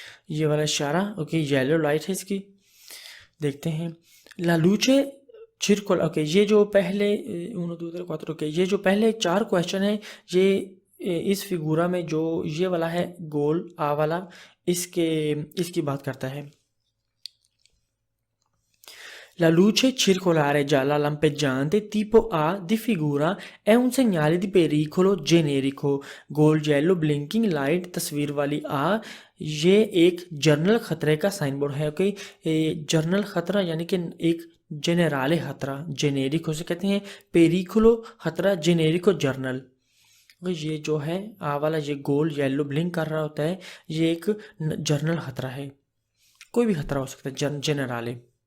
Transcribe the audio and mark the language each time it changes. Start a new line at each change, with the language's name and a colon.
Hindi: ये वाला इशारा ओके येलो लाइट है इसकी, देखते हैं। ला लूचे छिरकोल ओके, ये जो पहले उनो दो तीन क्वात्रो ओके, ये जो पहले 4 क्वेश्चन है ये इस फिगूरा में जो ये वाला है गोल आ वाला, इसकी बात करता है।
Italian: La luce circolare gialla lampeggiante tipo A di figura è un segnale di pericolo generico।
Hindi: Goal yellow blinking light तस्वीर वाली आ ये एक जर्नल खतरे का साइन बोर्ड है। ओके, जर्नल खतरा यानी कि एक जेनेराले खतरा, जेनेरिक उसे कहते हैं, पेरिकुलो खतरा, जेनेरिको जर्नल। ये जो है आ वाला ये गोल येलो ब्लिंक कर रहा होता है, ये एक जर्नल खतरा है, कोई भी खतरा हो सकता है, जेनेराले।